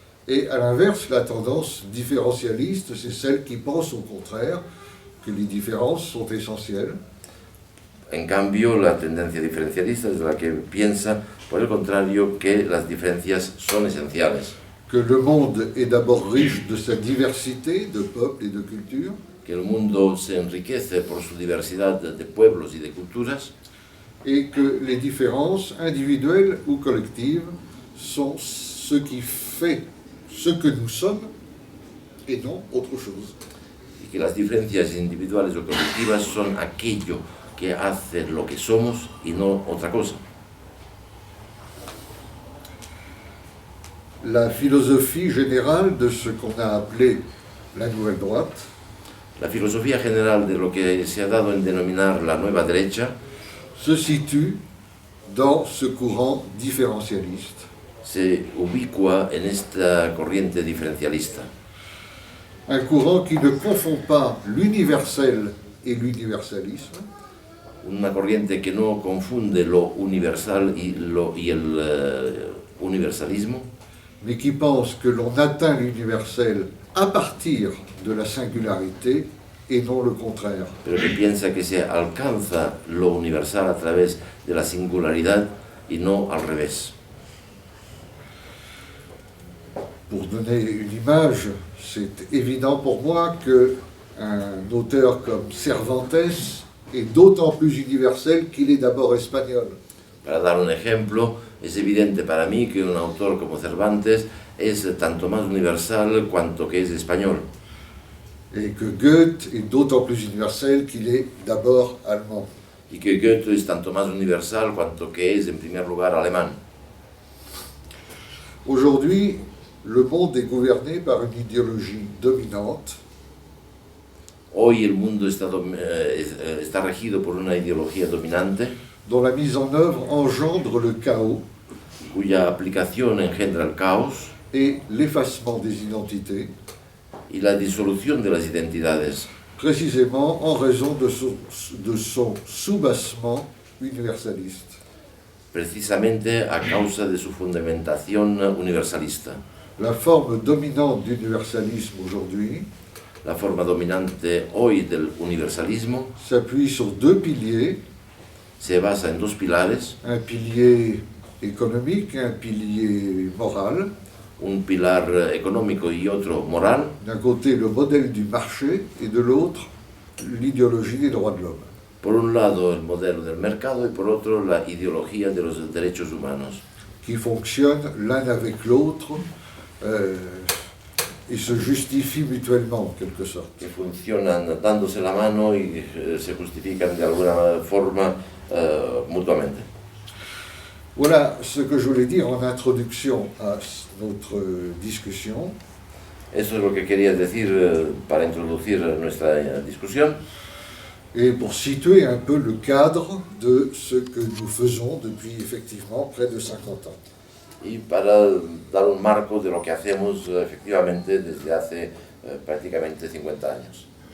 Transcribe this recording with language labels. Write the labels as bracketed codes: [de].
[fr] Et à l'inverse, la tendance différentialiste, c'est celle qui pense au contraire que les différences sont essentielles. [es] En cambio, la tendencia diferencialista es la que piensa, por el contrario, que las diferencias son esenciales. [fr] Que le monde est d'abord riche de sa diversité de peuples et de cultures, [es] Que el mundo se enriquece por su diversidad de pueblos y de culturas, [fr] et que les différences individuelles ou collectives sont ce qui fait ce que nous sommes et non autre chose. [es] y que las diferencias individuales o colectivas son aquello que hace lo que somos y no otra cosa. [fr] La philosophie générale de ce qu'on a appelé la nouvelle droite [es] La filosofía general de lo que se ha dado en denominar la nueva derecha [fr] se situe dans ce courant différentialiste. [es] se ubicua en esta corriente diferencialista, [fr] Un courant qui ne confond pas l'universel et l'universalisme, [es] una corriente que no confunde lo universal y el universalismo, [fr] mais qui pense que l'on atteint l'universel à partir de la singularité et non le contraire. [es] pero que piensa que se alcanza lo universal a través de la singularidad y no al revés. [fr] Pour donner une image, c'est évident pour moi qu'un auteur comme Cervantes est d'autant plus universel qu'il est d'abord espagnol. [es] Para dar un ejemplo, es evidente para mí que un autor como Cervantes es tanto más universal cuanto que es español, [fr] Et que Goethe est d'autant plus universel qu'il est d'abord allemand. [es] y que Goethe es tanto más universal cuanto que es en primer lugar alemán. [fr] Aujourd'hui, le monde est gouverné par une idéologie dominante [es] Hoy el mundo está regido por una ideología dominante [fr] dont la mise en œuvre engendre le chaos [es] cuya aplicación engendra el caos [fr] et l'effacement des identités, [es] y la disolución de las identidades, [fr] précisément en raison de son soubassement universaliste. [es] precisamente a causa de su fundamentación universalista. [fr] La forme dominante d'universalisme aujourd'hui [es] La forma dominante hoy del universalismo [fr] s'appuie sur deux piliers, [es] se basa en dos pilares, [fr] un pilier économique et un pilier moral. [es] un pilar económico y otro moral. [fr] D'un côté, le modèle du marché et de l'autre, l'idéologie des droits de l'homme. [es] Por un lado el modelo del mercado y por otro la ideología de los derechos humanos, [fr] qui fonctionnent l'un avec l'autre et se justifient mutuellement, en quelque sorte. [es] que funcionan dándose la mano y se justifican de alguna forma mutuamente. [fr] Voilà ce que je voulais dire en introduction à notre discussion. [es] Eso es lo que quería decir para introducir nuestra discusión [fr] Et pour situer un peu le cadre de ce que nous faisons depuis effectivement près de 50 ans. [es] y para dar un marco de lo que hacemos efectivamente desde hace prácticamente 50 años.